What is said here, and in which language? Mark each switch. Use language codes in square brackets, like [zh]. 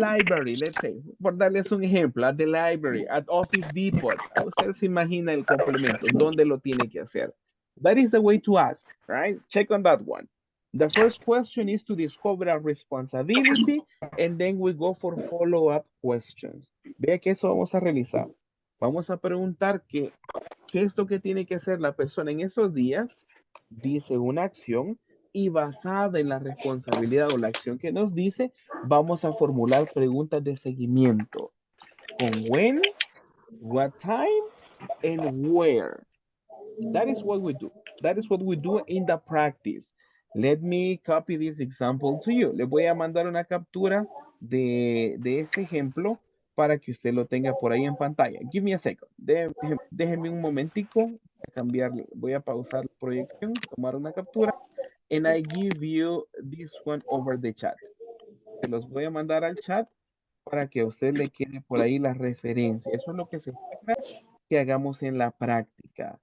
[en] library, let's say, [es] por darles un ejemplo, [en] at the library, at Office Depot. [es] Usted se imagina el complemento, ¿dónde lo tiene que hacer? [en] That is the way to ask, right? Check on that one. The first question is to discover a responsibility and then we go for follow-up questions. [es] Vea que eso vamos a realizar. Vamos a preguntar qué es lo que tiene que hacer la persona en esos días. Dice una acción y basada en la responsabilidad o la acción que nos dice, vamos a formular preguntas de seguimiento. [en] Con when, what time, and where. That is what we do. That is what we do in the practice. Let me copy this example to you. [es] Le voy a mandar una captura de este ejemplo para que usted lo tenga por ahí en pantalla. [en] Give me a second. [es] Déjeme un momentico. Voy a cambiarle. Voy a pausar la proyección, tomar una captura. [en] And I give you this one over the chat. [es] Se los voy a mandar al chat para que a usted le quede por ahí la referencia. Eso es lo que se espera que hagamos en la práctica.